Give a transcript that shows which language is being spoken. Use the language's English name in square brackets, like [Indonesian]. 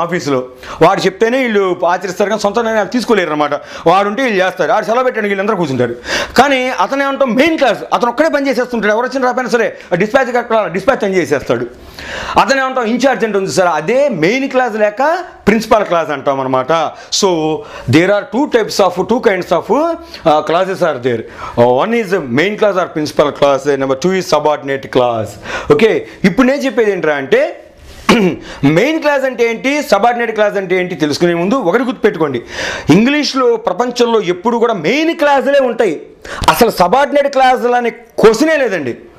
[Telugu] ఆఫీసులో వాడు చెప్తేనే వీళ్ళు ఆచరిస్తారు, కానీ సొంత నిర్ణయాలు తీసుకోలేరు అనమాట. వాడు ఉంటే వీళ్ళు చేస్తారు, వాడు సెలవు పెట్టండి వీళ్ళందరూ కూర్చుంటారు. కానీ అతనే అంటాం మెయిన్ క్లాస్, అతను ఒక్కడే పని చేసేస్తుంటాడు, ఎవరు వచ్చిన రాపోయినా సరే డిస్పాచ్ డిస్పాచ్ అని చేసేస్తాడు. అతనే అంటాం ఇన్ఛార్జ్ అంటే ఉంది సార్, అదే మెయిన్ క్లాస్ లేక ప్రిన్సిపల్ క్లాస్ అంటాం అనమాట. [English] So there are 2 kinds of classes are there. One is main class or principal class, number 2 is subordinate class. [Telugu] Okay, ఇప్పుడు నేను చెప్పేది ఏంట్రా అంటే మెయిన్ క్లాస్ అంటే ఏంటి, సబార్డినేట్ క్లాస్ అంటే ఏంటి తెలుసుకునే ముందు ఒకటి గుర్తుపెట్టుకోండి. ఇంగ్లీష్లో ప్రపంచంలో ఎప్పుడు కూడా మెయిన్ క్లాసులే ఉంటాయి, అసలు సబార్డినేట్ క్లాసులు అనే క్వశ్చనే లేదండి.